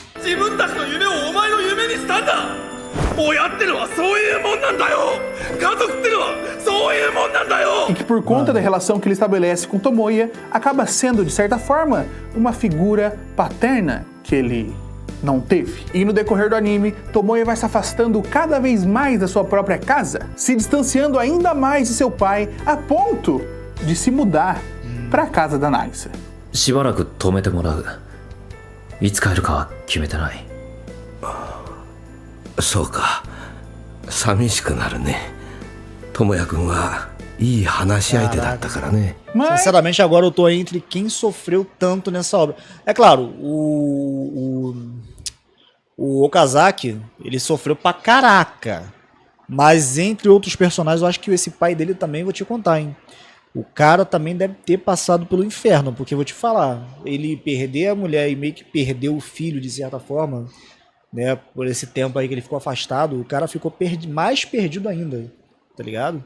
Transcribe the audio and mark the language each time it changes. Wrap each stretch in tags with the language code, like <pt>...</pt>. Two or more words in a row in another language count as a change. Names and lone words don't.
<pt>E que por conta da relação que ele estabelece com Tomoya, acaba sendo, de certa forma, uma figura paterna que ele não teve. E no decorrer do anime, Tomoya vai se afastando cada vez mais da sua própria casa, se distanciando ainda mais de seu pai, a ponto de se mudar para a casa da Nagisa.</pt> <ja>しばらく止めてもらう。いつ帰るかは決めてない。そうか。寂しくなるね。智也君はいい話し相手だったからね。</ja> <pt>Mas Sinceramente, agora eu tô entre quem sofreu tanto nessa obra. É claro, o Okazaki, ele sofreu pra caraca. Mas entre outros personagens, eu acho que esse pai dele também, vou te contar, hein. O cara também deve ter passado pelo inferno, porque eu vou te falar, ele perder a mulher e meio que perder o filho, de certa forma, né, por esse tempo aí que ele ficou afastado, o cara ficou mais perdido ainda, tá ligado?</pt>